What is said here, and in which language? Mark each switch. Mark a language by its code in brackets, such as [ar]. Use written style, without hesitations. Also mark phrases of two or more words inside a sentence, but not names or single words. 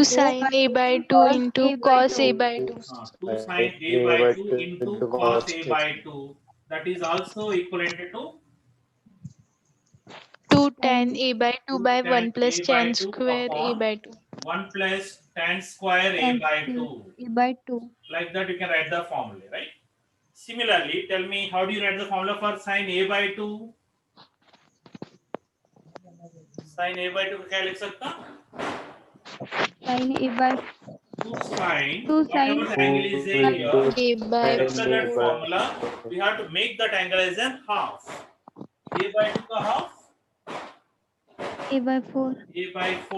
[en] sine a by 2 into cos a by 2. 2 sine a by 2 into cos a by 2. That is also equivalent to 2 tan a by 2 by tan 1 plus a by tan 2 square a upon by 2. 1 plus tan square a tan by square 2. A by 2. Like that, you can write the formula, right? Similarly, tell me how do you write the formula for sine a by 2? Sine a by 2 [hi] क्या लिख सकता? [en] Sin A by 2 sine, 2 sin whatever the angle is there here, a by as per that 4. formula, we have to make that angle as an half. A by 2 का half? A by 4. A by 4